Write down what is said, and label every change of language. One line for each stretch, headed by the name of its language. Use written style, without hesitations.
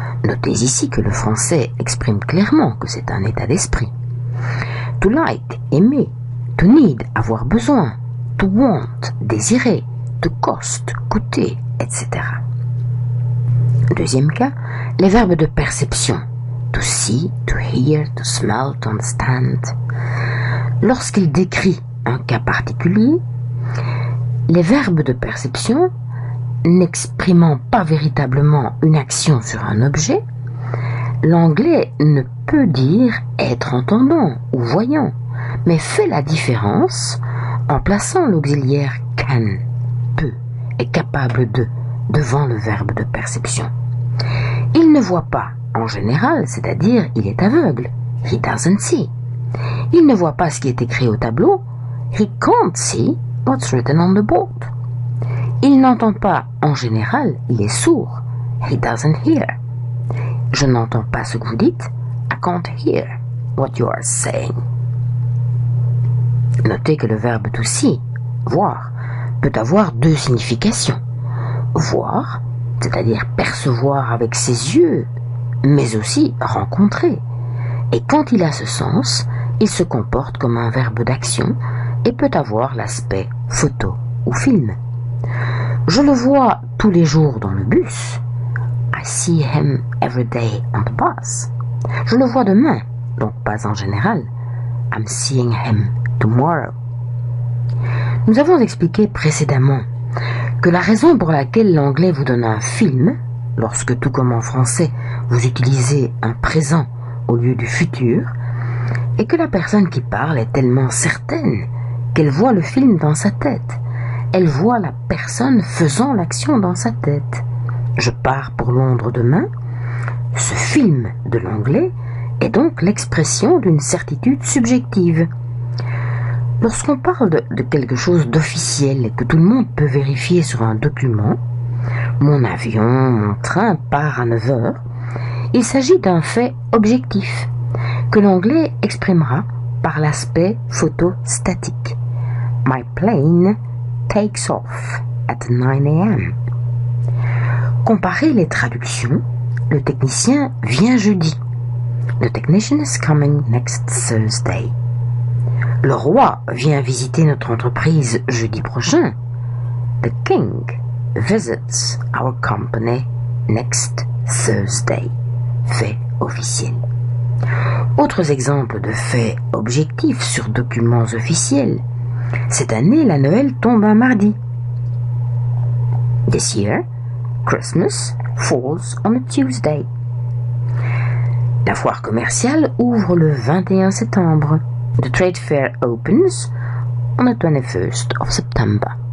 French: Notez ici que le français exprime clairement que c'est un état d'esprit.
English: To like, aimer, to need, avoir besoin, to want, désirer, to cost, coûter, etc.
French: Deuxième cas, les verbes de perception.
English: To see, to hear, to smell, to understand.
French: Lorsqu'il décrit un cas particulier, les verbes de perception, n'exprimant pas véritablement une action sur un objet, l'anglais ne peut dire être entendant ou voyant, mais fait la différence en plaçant l'auxiliaire can, peut, est capable de, devant le verbe de perception. Il ne voit pas, en général, c'est-à-dire il est aveugle.
English: He doesn't see.
French: Il ne voit pas ce qui est écrit au tableau.
English: He can't see what's written on the board.
French: Il n'entend pas, en général, il est sourd.
English: He doesn't hear.
French: Je n'entends pas ce que vous dites.
English: I can't hear what you are saying.
French: Notez que le verbe to see, voir, peut avoir deux significations. Voir, c'est-à-dire percevoir avec ses yeux, mais aussi rencontrer. Et quand il a ce sens, il se comporte comme un verbe d'action et peut avoir l'aspect photo ou film. Je le vois tous les jours dans le bus.
English: I see him every day on the bus.
French: Je le vois demain, donc pas en général.
English: I'm seeing him tomorrow.
French: Nous avons expliqué précédemment que la raison pour laquelle l'anglais vous donne un film, lorsque tout comme en français, vous utilisez un présent au lieu du futur, est que la personne qui parle est tellement certaine qu'elle voit le film dans sa tête. Elle voit la personne faisant l'action dans sa tête. Je pars pour Londres demain. Ce film de l'anglais est donc l'expression d'une certitude subjective. Lorsqu'on parle de quelque chose d'officiel et que tout le monde peut vérifier sur un document, mon avion, mon train part à 9 heures, il s'agit d'un fait objectif que l'anglais exprimera par l'aspect photostatique.
English: My plane takes off at 9 a.m.
French: Comparez les traductions. Le technicien vient jeudi.
English: The technician is coming next Thursday.
French: Le roi vient visiter notre entreprise jeudi prochain.
English: The king visits our company next Thursday.
French: Fait officiel. Autres exemples de faits objectifs sur documents officiels. Cette année, la Noël tombe un mardi.
English: This year, Christmas falls on a Tuesday.
French: La foire commerciale ouvre le 21 septembre.
English: The trade fair opens on the 21st of September.